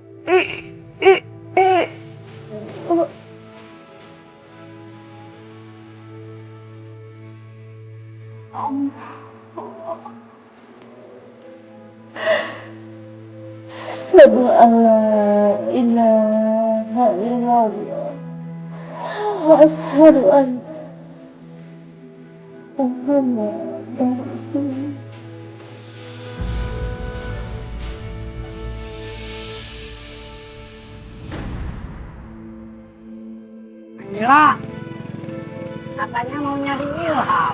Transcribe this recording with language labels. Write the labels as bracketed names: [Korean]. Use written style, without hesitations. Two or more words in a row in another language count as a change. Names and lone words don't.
[Arabic] أشهد أن لا إله إلا الله و أشهد أن محمدا رسول الله. [Indonesian] Mila, katanya mau nyari Ilham.